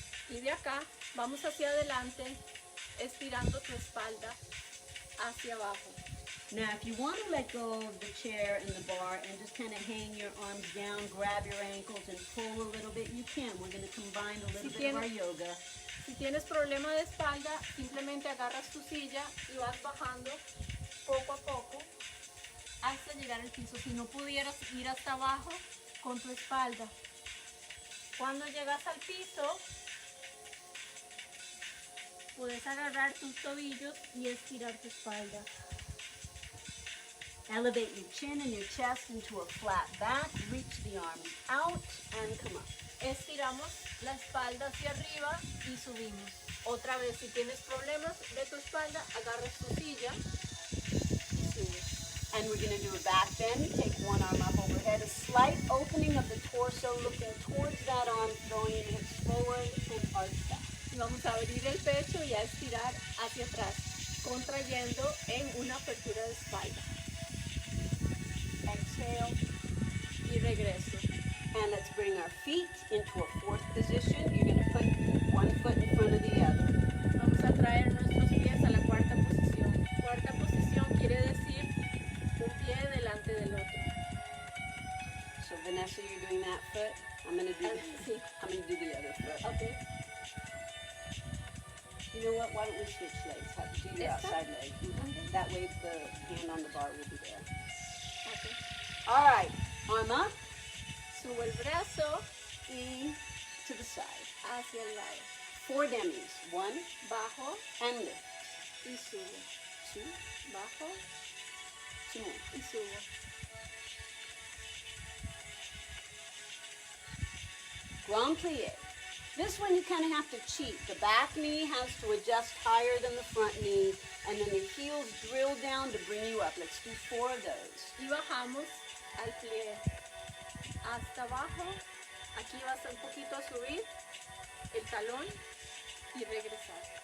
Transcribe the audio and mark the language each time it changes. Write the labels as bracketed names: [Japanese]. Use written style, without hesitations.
[Spanish] Y de acá vamos hacia adelante, estirando tu espalda hacia abajo. [English] Now, if you want to let go of the chair and the bar and just kind of hang your arms down, grab your ankles and pull a little bit, you can. We're going to combine a little bit of our yoga. [Spanish] Si tienes problema de espalda, simplemente agarras tu silla y vas bajando poco a poco hasta llegar al piso. Si no pudieras ir hasta abajo con tu espalda. Cuando llegas al piso, puedes agarrar tus tobillos y estirar tu espalda. [English] Elevate your chin and your chest into a flat back. Reach the arms out and come up. [Spanish] Estiramos la espalda hacia arriba y subimos. Otra vez, si tienes problemas de tu espalda, agarras tu silla y subes. [English] And we're going to do a back bend. You take one arm up overhead. A slight opening of the torso, looking towards that arm, throwing your hips forward and arch back. [Spanish] Y vamos a abrir el pecho y a estirar hacia atrás, contrayendo en una apertura de espalda. [English] Exhale. [Spanish] Y regreso. [English] And let's bring our feet into a 4th position. You're going to put one foot in front of the other. [Spanish] Vamos a traer nuestros pies a la 4ª posición. 4ª posición quiere decir un pie delante del otro. [English] So Vanessa, you're doing that foot. I'm going to do [Spanish] Sí. [English] I'm going to do the other foot. Okay. You know what? Why don't we switch legs? Have do your [Spanish] Esta? [English] outside leg. That way the hand on the bar will be there. Okay. All right. Arm up. [Spanish] Subo el brazo [English] E to the side. [Spanish] hacia el lado. [English] 4 demis. 1 [Spanish] bajo [English] and lift. [Spanish] y subo, 2, bajo [English] 2 more. [Spanish] y subo. [English] Grand plie. This one you kind of have to cheat. The back knee has to adjust higher than the front knee, and then the heels drill down to bring you up. Let's do 4 of those. [Spanish] Y bajamos al pliegue hasta abajo. Aquí vas un poquito a subir el talón y regresar.